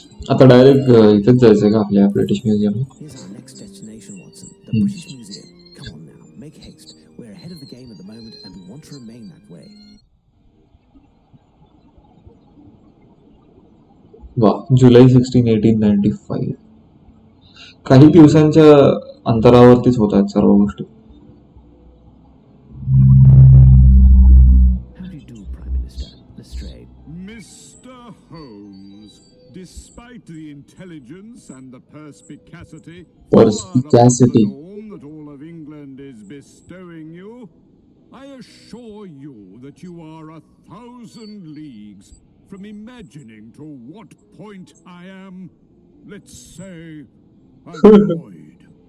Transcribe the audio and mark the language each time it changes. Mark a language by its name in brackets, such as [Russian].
[Marathi] आता डायरेक्ट इथेच जायचंय का आपल्या British museum. [English] Here's our next destination, Watson. The British Museum. Come on now. Make haste. We're ahead of the game at the moment and we want to remain that way. [Marathi] वा, जुलै 16, 1895. काही दिवसांच्या अंतरावरतीच होत आहेत सर्व गोष्टी. [English] How do you do, Prime Minister? Lestrade. Mr. Holmes, despite the intelligence and the perspicacity Perspicacity. that all of England is bestowing you, I assure you that you are 1,000 leagues from imagining to what point I am, let's say, annoyed.